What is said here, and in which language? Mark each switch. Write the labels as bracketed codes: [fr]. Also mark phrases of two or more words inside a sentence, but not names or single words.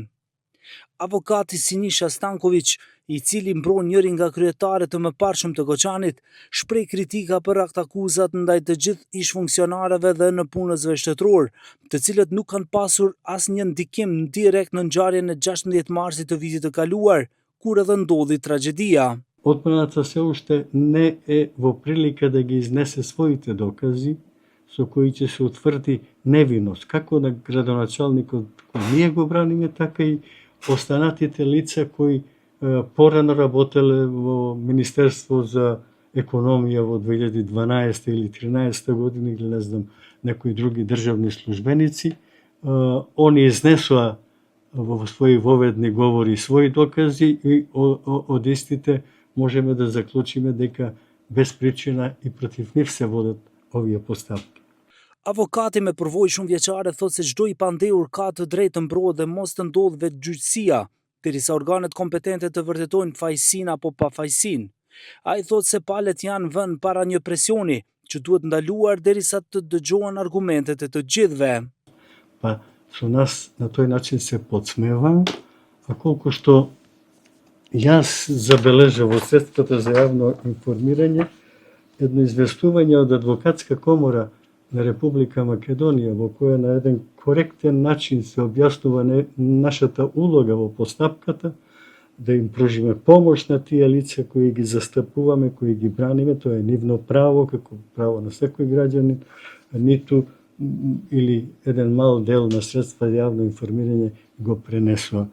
[sq] Avokati Sinisha Stanković, i cili mbron njërin nga kryetarët të mëparshëm të Koçanit, shpreh kritika për akuzat ndaj të gjithë ish-funksionarëve dhe në punësve shtetëror, të cilët nuk kanë pasur asnjë ndikim direkt në ngjarjen e 16 marsit të vitit të kaluar, kur edhe ndodhi tragjedia. [mk] Одбрана се уште не е во прилика да ги изнесе своите докази со кои ќе се утврди невиност, како на градоначалникот кој ние го браниме, така и останатите лица кои порано работеле во Министерство за економија во 2012 или 2013 година или не знам, некои други државни службеници. Они изнесоа во своји воведни говори своји докази и од истите можеме да заклучиме дека без причина и против нив се водат овие постапки. [sq] Avokati me përvojë shumë vjeçare thot se çdo i pandehur ka të drejtë të mbrohet dhe mos të ndodhë vetgjyqësia, derisa organet kompetente të vërtetojnë fajësinë apo pafajësinë. Ai thot se palët janë vënë para një presioni që duhet ndaluar derisa të dëgjohen argumentet e të gjithëve. [mk] Па со нас на тој начин се подсмева, а колку што јас забележав во средствата за јавно информирање едно известување од Адвокатска комора на Република Македонија, во која на еден коректен начин се објаснува нашата улога во постапката, да им пружиме помош на тие лица кои ги застапуваме, кои ги браниме, тоа е нивно право, како право на секој граѓанин, ниту или еден мал дел на средства за јавно информирање го пренесува.